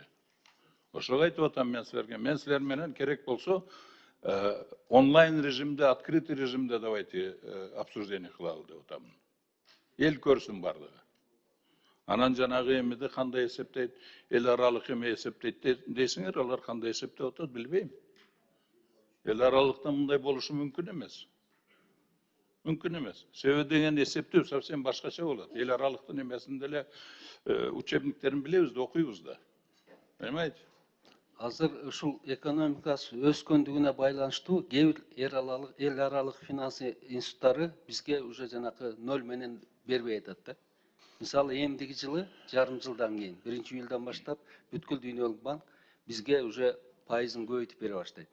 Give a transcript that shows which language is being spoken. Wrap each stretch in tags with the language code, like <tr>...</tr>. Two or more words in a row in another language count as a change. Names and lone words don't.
<ky>Ошого айтып атам мен силерге. Мен силер менен керек болсо онлайн режимде, открытый режимде</ky> <ru>давайте обсуждение</ru> <ky>кылалы деп атам. Эл көрсүн бардыгы. Анан жанагы эмеди кандай эсептейт, эл аралык эме эсептейт дейсиңер, алар кандай эсептеп атат билбейм. Эл аралыкта мындай болушу мүмкүн эмес.</ky> <kk>Мүмкін емес. Себебі деген есептеу совсем башкача болады.</kk> <ky>Ел аралықты немесінде эле учебниктерин билебиз да, окуйбуз да.</ky> <ru>Понимаете?</ru> <ky>Азыр ушул экономикасы өскөндүгүнө байланыштуу кээ бир эл аралык финансы институттары бизге уже жанакы ноль менен бербей атат да. Мисалы, эмдиги жылы, жарым жылдан кийин, 1-июльдан баштап бүткүл дүйнөлүк банк бизге уже пайызын көбөйтүп бере баштайт.</ky>